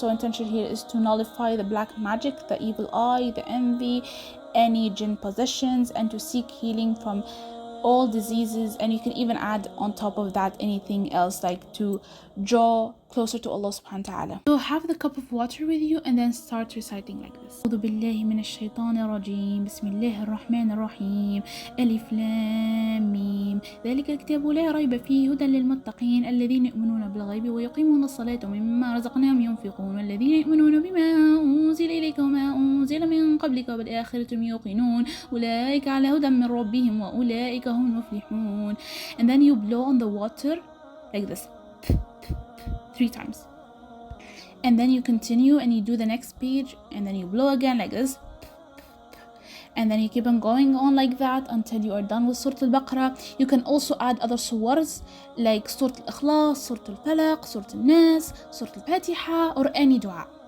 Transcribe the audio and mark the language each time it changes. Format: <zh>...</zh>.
<en>So intention here is to nullify the black magic, the evil eye, the envy, any jinn possessions, and to seek healing from all diseases. And you can even add on top of that anything else, like to draw closer to Allah subhanahu wa ta'ala. So have the cup of water with you and then start reciting like this.</en> <ar>أعوذ بالله من الشيطان الرجيم بسم الله الرحمن الرحيم ألف لام ميم ذلك الكتاب لا ريب فيه هدى للمتقين الذين يؤمنون بالغيب ويقيمون الصلاة ومما رزقناهم ينفقون والذين يؤمنون بما أنزل إليك وما أنزل من قبلك وبالآخرة هم يوقنون أولئك على هدى من ربهم وأولئك هم المفلحون.</ar> <en>And then you blow on the water like this 3 times, and then you continue and you do the next page, and then you blow again like this, and then you keep on going on like that until you are done with Surah Al-Baqarah. You can also add other surahs like Surah Al-Ikhlas, Surah Al-Falaq, Surah Al-Nas, Surah Al-Fatiha, or any dua.</en>